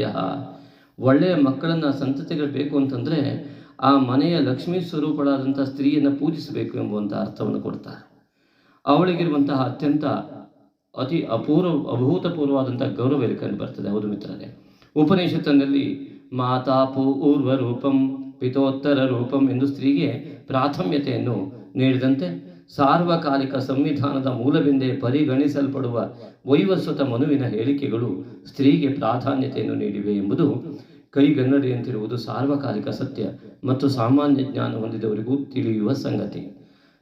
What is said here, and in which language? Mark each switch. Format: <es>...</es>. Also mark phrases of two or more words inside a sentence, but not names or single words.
<kn>ಒಳ್ಳೆಯ ಮಕ್ಕಳನ್ನು ಸಂತತಿಗಳು ಬೇಕು ಅಂತಂದರೆ ಆ ಮನೆಯ ಲಕ್ಷ್ಮೀ ಸ್ವರೂಪಳಾದಂಥ ಸ್ತ್ರೀಯನ್ನು ಪೂಜಿಸಬೇಕು ಎಂಬುವಂಥ ಅರ್ಥವನ್ನು ಕೊಡ್ತಾರೆ. ಅವಳಿಗಿರುವಂತಹ ಅತ್ಯಂತ ಅತಿ ಅಭೂತಪೂರ್ವವಾದಂಥ ಗೌರವ ಇಲ್ಲಿ ಕಂಡು ಬರ್ತದೆ. ಹೌದು ಮಿತ್ರರೇ, ಉಪನಿಷತ್ತಿನಲ್ಲಿ</kn> <sa>ಮಾತಾ ಪೂರ್ವ ರೂಪಂ ಪಿತೋತ್ತರ ರೂಪಂ</sa> <kn>ಎಂದು ಸ್ತ್ರೀಗೆ ಪ್ರಾಥಮ್ಯತೆಯನ್ನು ನೀಡಿದಂತೆ ಸಾರ್ವಕಾಲಿಕ ಸಂವಿಧಾನದ ಮೂಲವೆಂದೇ ಪರಿಗಣಿಸಲ್ಪಡುವ ವೈವಸ್ವತ ಮನುವಿನ ಹೇಳಿಕೆಗಳು ಸ್ತ್ರೀಗೆ ಪ್ರಾಧಾನ್ಯತೆಯನ್ನು ನೀಡಿವೆ ಎಂಬುದು ಕೈಗನ್ನಡಿಯಂತಿರುವುದು ಸಾರ್ವಕಾಲಿಕ ಸತ್ಯ ಮತ್ತು ಸಾಮಾನ್ಯ ಜ್ಞಾನ ಹೊಂದಿದವರಿಗೂ ತಿಳಿಯುವ ಸಂಗತಿ.</kn>